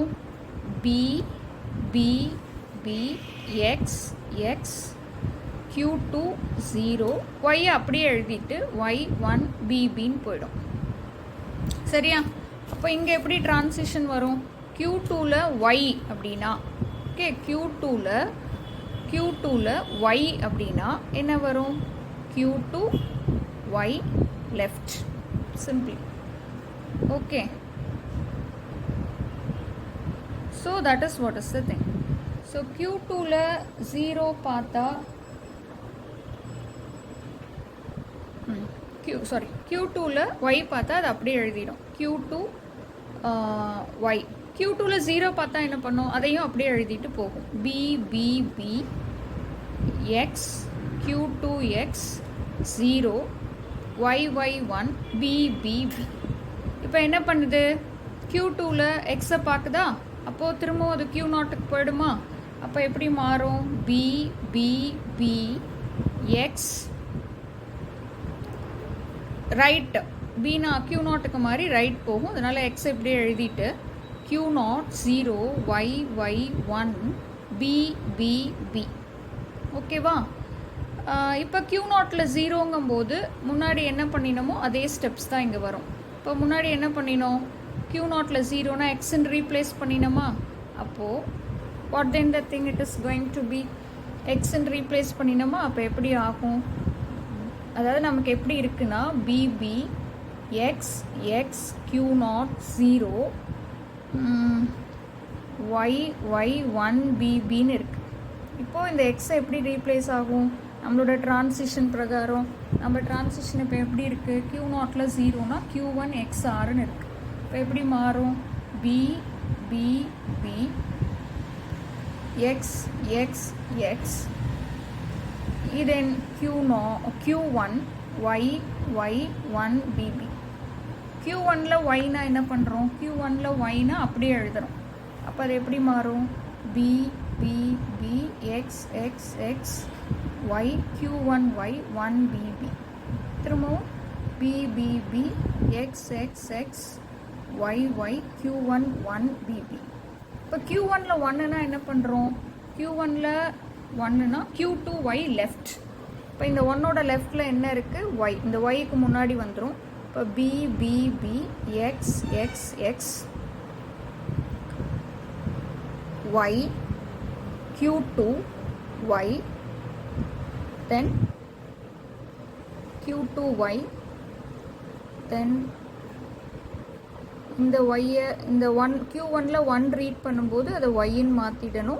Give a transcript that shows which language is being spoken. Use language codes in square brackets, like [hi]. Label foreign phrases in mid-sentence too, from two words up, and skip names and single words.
[ta] b b b x x Q2 0 y அப்படியே எழுதிட்டு y 1 b bன்னு போயிடும். சரியா? அப்போ இங்கே எப்படி டிரான்சிஷன் வரும்? Q2ல y அப்படின்னா, ஓகே, Q2ல y அப்படின்னா என்ன வரும்? [en] Q2 y left simply. Okay, so that is what is the thing. [ta] So Q2ல 0 பார்த்தா Q2ல y பார்த்தா அது அப்படியே எழுதிடும். Q2 y. Q2ல 0 பார்த்தா என்ன பண்ணும்? அதையும் அப்படியே எழுதிட்டு போகும். b b b x Q2 x 0 y y 1 b b b. இப்போ என்ன பண்ணுது? Q2ல xஐ பார்க்குதா? அப்போது திரும்பவும் அது Q0க்கு போயிடுமா? அப்போ எப்படி மாறும்? b b b x ரைட், பினா Q0க்கு மாதிரி ரைட் போகும். அதனால் x இப்படியே எழுதிட்டு Q0 0 y y 1 b b b. ஓகேவா? இப்போ Q0ல 0ங்கும்போது முன்னாடி என்ன பண்ணினோமோ அதே ஸ்டெப்ஸ் தான் இங்கே வரும். இப்போ முன்னாடி என்ன பண்ணினோம்? Q0ல 0னா எக்ஸ்ன்னு ரீப்ளேஸ் பண்ணினோமா? [en] அப்போது what then the thing it is going to be? [ta] எக்ஸ்ன்னு ரீப்ளேஸ் பண்ணினோமா? அப்போ எப்படி ஆகும்? அதாவது நமக்கு எப்படி இருக்குன்னா bb x x Q0 0 y y 1 bbன்னு இருக்குது. இப்போது இந்த எக்ஸை எப்படி ரீப்ளேஸ் ஆகும்? நம்மளோட டிரான்சிஷன் பிரகாரம் நம்ம டிரான்சிஷன் இப்போ எப்படி இருக்குது? Q0ல 0னா Q1 XRன்னு இருக்குது. இப்போ எப்படி மாறும்? b b b x x x then Q1 y y 1 bb. Q1ல yனா என்ன பண்ணுறோம், Q1ல yனா அப்படியே எழுதுறோம். அப்போ அது எப்படி மாறும், b b b x x x y Q1 y 1 b b. திரும்பவும் b b b x x x y y Q1 1 b b. இப்போ Q1ல 1னா என்ன பண்ணுறோம், Q1ல 1னா Q2 y லெஃப்ட். இப்போ இந்த 1ஓட லெஃப்டில் என்ன இருக்குது, y. இந்த yக்கு முன்னாடி வந்துடும். இப்போ b b b x x x y Q2 y then Q2 y then இந்த y இந்த 1 Q1ல 1 ரீட் பண்ணும்போது அதை yன்னு மாற்றிடணும்.